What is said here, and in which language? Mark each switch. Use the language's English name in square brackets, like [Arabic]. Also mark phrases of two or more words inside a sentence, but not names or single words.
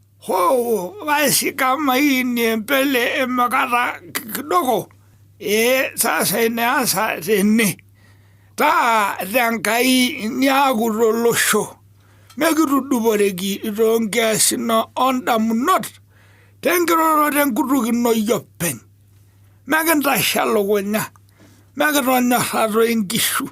[Swahili] basi kama hii ni mbele imekata kidogo. Sasa inaanza tene. [Masai] Taa tenkai niaku tolosho. Mekituduporeki itonkiasina ondamunot. Tenkiroroto enkutuk ino iyie openy. Mekintashe elukunya. Mekitonyorra toi nkishu.